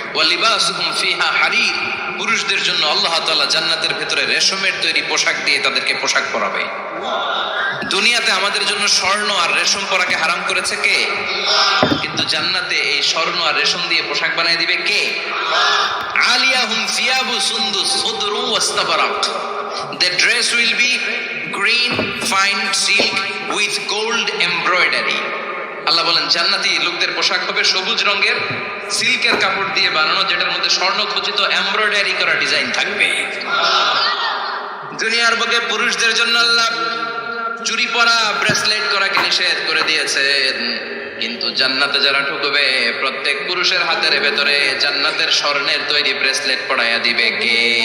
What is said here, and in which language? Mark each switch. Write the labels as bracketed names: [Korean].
[Arabic] ওয়া লিবাসুহুম ফিহা হারির, [Bangla] পুরুষদের জন্য আল্লাহ তাআলা জান্নাতের ভেতরে রেশমের তৈরি পোশাক দিয়ে তাদেরকে পোশাক পরাবে। দুনিয়াতে আমাদের জন্য স্বর্ণ আর রেশম পরাকে হারাম করেছে কে? কিন্তু জান্নাতে এই স্বর্ণ আর রেশম দিয়ে পোশাক বানিয়ে দিবে কে? [Arabic] আলিয়াহুম সিয়াবু সুন্দুস খুদরু ওয়াস্তাবারাক, [English] the dress will be green fine silk with gold embroidery। [Bangla] আল্লাহ বলেন জান্নাতি লোকদের পোশাক হবে সবুজ রঙের সিল্কের কাপড় দিয়ে বানানো, যেটার মধ্যে স্বর্ণ খচিত এমব্রয়ডারি করা ডিজাইন থাকবে। দুনিয়ার বুকে পুরুষদের জন্য আল্লাহ চুরি পরা ব্রেসলেট করাকে নিষেধ করে দিয়েছেন, কিন্তু জান্নাতে যারা ঢুকবে প্রত্যেক পুরুষের হাতের ভেতরে জান্নাতের স্বর্ণের তৈরি ব্রেসলেট পরাইয়া দিবে কে?